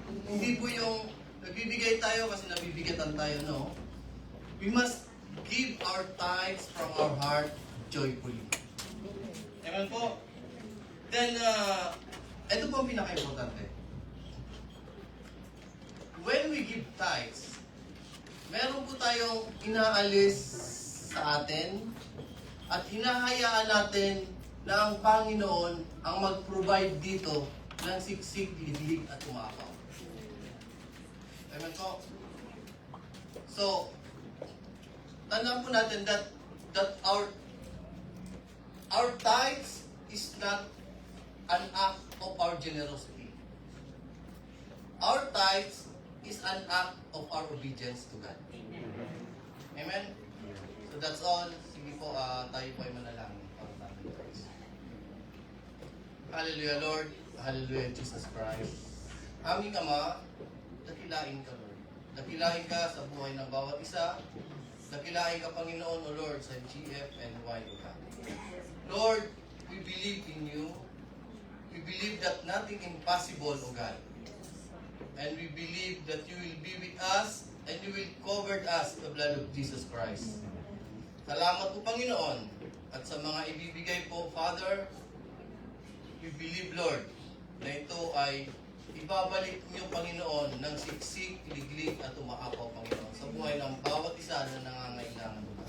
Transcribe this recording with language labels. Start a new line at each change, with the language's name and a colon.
Filipino: Hindi po yung nagbibigay tayo kasi nabibigatan tayo, no?
English: We must give our tithes from our heart joyfully.
Filipino: Amen po? Then, ito po ang pinaka-importante.
English: When we give tithes,
Filipino: meron po tayong inaalis sa atin at hinahayaan natin na ang Panginoon ang mag-provide dito ng siksik, lilig at umapaw. Amen po? So, tandaan po natin
English: that our tithes is not an act of our generosity. Our tithes is an act of our obedience to God. Amen? So that's all.
Filipino: Sige po, tayo po ay manalangin para sa ating tithes. Hallelujah, Lord. Hallelujah, Jesus Christ. Aming Ama, dakilain ka, Lord. Dakilain ka sa buhay ng bawat isa. Dakilain ka, Panginoon, O Lord, sa GF and YOK.
English: Lord, we believe in you. We believe that nothing impossible, O God. And we believe that you will be with us and you will cover us with the blood of Jesus Christ.
Filipino: Salamat po, Panginoon. At sa mga ibibigay po, Father,
English: we believe, Lord,
Filipino: na ito ay ibabalik niyo, Panginoon, ng siksik, liglig at umaapaw, Panginoon, sa buhay ng bawat isa na nangangailangan.